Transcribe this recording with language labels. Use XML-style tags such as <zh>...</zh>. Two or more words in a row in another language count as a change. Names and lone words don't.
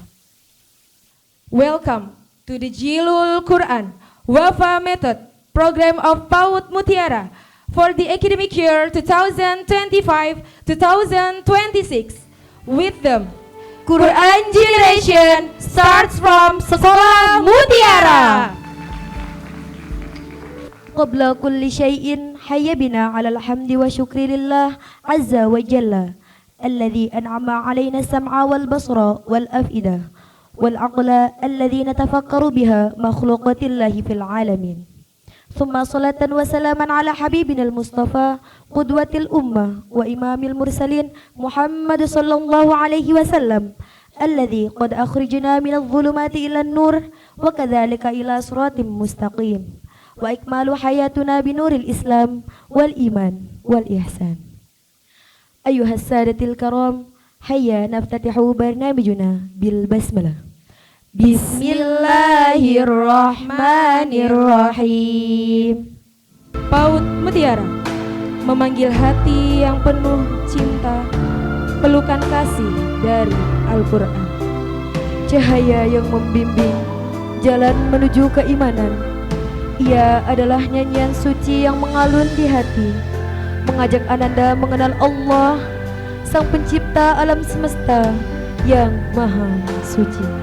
<en>Welcome to the Jilul Quran Wafa Method Program of PAUD Mutiara for the academic year 2025-2026. With them, Quran Generation starts from Sekolah Mutiara.</en> <ar>قبل كل شيء هيا بنا على الحمد والشكر لله عز وجل الذي أنعم علينا السمع والبصر والأفئدة والعقل الذي نتفكر بها مخلوقات الله في العالمين. ثم صلاة وسلاما على حبيبنا المصطفى قدوة الأمة وإمام المرسلين محمد صلى الله عليه وسلم الذي قد أخرجنا من الظلمات إلى النور وكذلك إلى صراط مستقيم وإكمال حياتنا بنور الإسلام والإيمان والإحسان. أيها السادة الكرام، هيا نفتتح برنامجنا بالبسملة. Bismillahirrahmanirrahim.</ar> <id>PAUD Mutiara memanggil hati yang penuh cinta, pelukan kasih dari Al-Quran. Cahaya yang membimbing jalan menuju keimanan. Ia adalah nyanyian suci yang mengalun di hati, mengajak ananda mengenal Allah, Sang Pencipta alam semesta yang maha suci.</id>